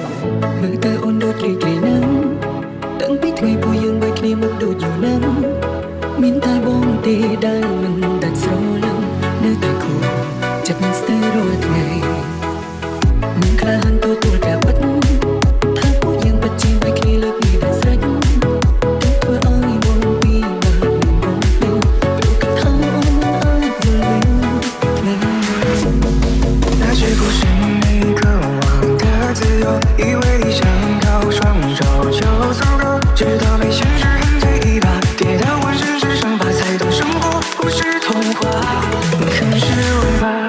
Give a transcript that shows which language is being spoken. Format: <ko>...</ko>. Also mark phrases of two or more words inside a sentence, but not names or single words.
<km>មើលទៅអូនដូចរីករាយណាស់តាំងពីថ្ងៃពួកយើងបីគ្នាមកដូចយូរណាស់មានតែបងទេដែលមិនដាច់ស្រឡឹងនៅតែគូចិត្តមិនស្ទើររាល់ថ្ងៃមិនក្លាហានទទួលការពិតថាពួកយើងពិតជាបីគ្នាលើកនេះដែលស្រេចធ្វើឲ្យបងពីបានបងពេញព្រោះកថាអូនអាចយល់វិញ</km> <zh>那些不是你渴望的自由，以为理想靠双手就足够，直到被现实狠嘴一把，跌到浑身是伤疤，才懂生活不是童话，你很失望吧？</zh>